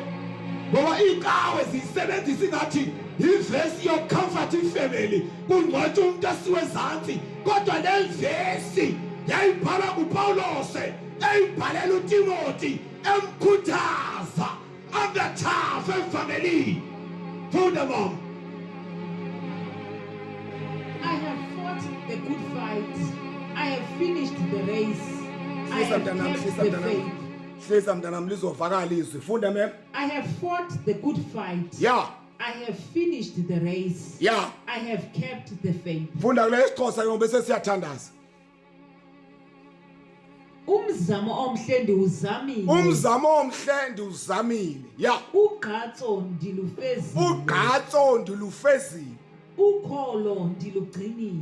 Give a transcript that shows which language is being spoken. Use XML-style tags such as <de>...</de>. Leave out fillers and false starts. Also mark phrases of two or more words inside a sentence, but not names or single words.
<xh>Ngoba iqhawe zisebenzisa ingathi ivesi yocomfort ifamily kungcwatshe umuntu asiwe ezantsi kodwa le vesi yayibhala kuPawulos eyibhalela uTimothy emkhuthaza angathafa efamily. Funda mama.</xh> <en>I have fought the good fight. I have finished the race. I have kept the faith.</en> <xh>Hleza mntanami lizovakala izwi. Funda mem.</xh> <en>I have fought the good fight. Yeah. I have finished the race. Yeah. I have kept the faith.</en> <xh>Funda kule isiXhosa yona bese siyathandaza. Umzamo omhle ndiwuzamile. Umzamo omhle ndiwuzamile.</xh> <en>Yeah.</en> <xh>Ugqatso ndilufezile. Ugqatso ndilufezile. Ukholo ndilugcinile.</xh>